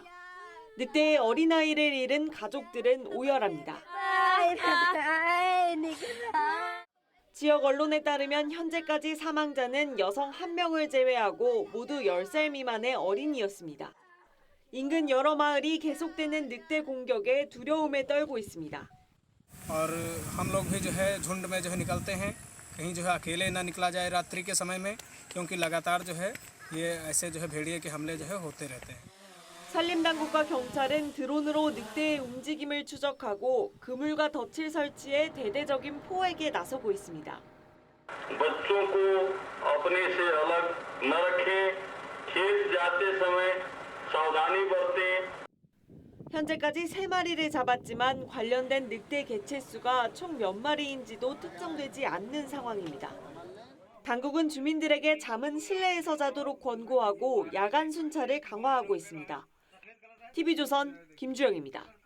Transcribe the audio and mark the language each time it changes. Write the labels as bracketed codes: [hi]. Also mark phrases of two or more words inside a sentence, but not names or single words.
[ko] 늑대의 어린아이를 잃은 가족들은 오열합니다. 지역 언론에 따르면 현재까지 사망자는 여성 1명을 제외하고 모두 10살 미만의 어린이였습니다. 인근 여러 마을이 계속되는 늑대 공격에 두려움에 떨고 있습니다. [hi] और हम लोग भी जो है झुंड में जो है निकलते हैं कहीं जो है अकेले ना निकला जाए रात्रि के समय में क्योंकि लगातार जो है ये ऐसे जो है भेड़िए के हमले जो है होते रहते हैं. [ko] 산림당국과 경찰은 드론으로 늑대의 움직임을 추적하고 그물과 덫을 설치해 대대적인 포획에 나서고 있습니다. [hi] बच्चों को अपने से अलग न रखें, खेत जाते समय सावधानी बरतें. [ko] 현재까지 3마리를 잡았지만 관련된 늑대 개체수가 총 몇 마리인지도 특정되지 않는 상황입니다. 당국은 주민들에게 잠은 실내에서 자도록 권고하고 야간 순찰을 강화하고 있습니다. TV조선 김주영입니다.